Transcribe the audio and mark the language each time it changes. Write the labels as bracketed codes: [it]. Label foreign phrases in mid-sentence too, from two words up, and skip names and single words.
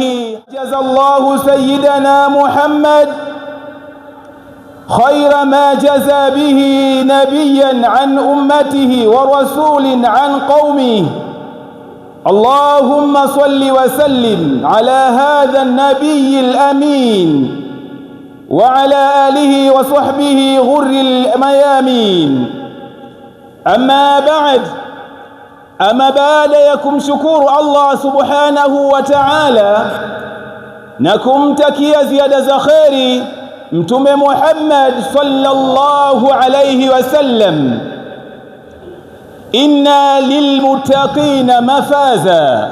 [ar] جزى الله سيدنا محمد خير ما جزى به نبيا عن أمته ورسول عن قومه. اللهم صل وسلم على هذا النبي الأمين وعلى آله وصحبه غر الميامين. أما بعد، [sw] ama baada ya kumshukuru Allah [ar] سبحانه وتعالى [sw] na kumtakia ziada za kheri Mtume Muhammad [ar] صلى الله عليه وسلم, إن للمتقين مفازا.